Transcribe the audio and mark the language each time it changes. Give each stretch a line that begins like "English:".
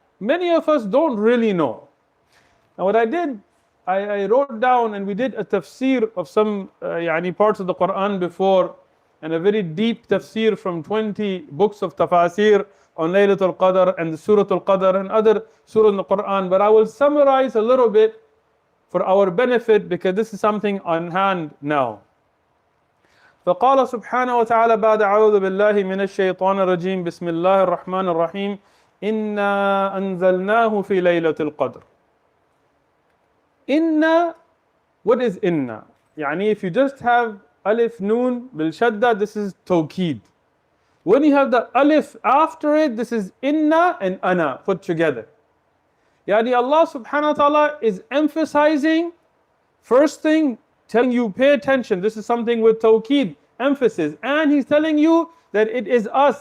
English: Many of us don't really know. Now what I did, I wrote down, and we did a tafseer of some parts of the Quran before, and a very deep tafseer from 20 books of tafsir on Laylatul Qadr and the Surah Al-Qadr and other surahs in the Quran. But I will summarize a little bit for our benefit, because this is something on hand now.
Arabic: فقال سبحانه وتعالى بعد أعوذ بالله من الشيطان الرجيم بسم الله الرحمن الرحيم إنا أنزلناه في ليلة القدر.
English: Inna, what is inna? If you just have alif noon bil shadda, this is tawqeed. When you have the alif after it, this is inna and ana put together. Allah subhanahu wa ta'ala is emphasizing, first thing, telling you pay attention, this is something with tawqeed, emphasis, and He's telling you that it is us.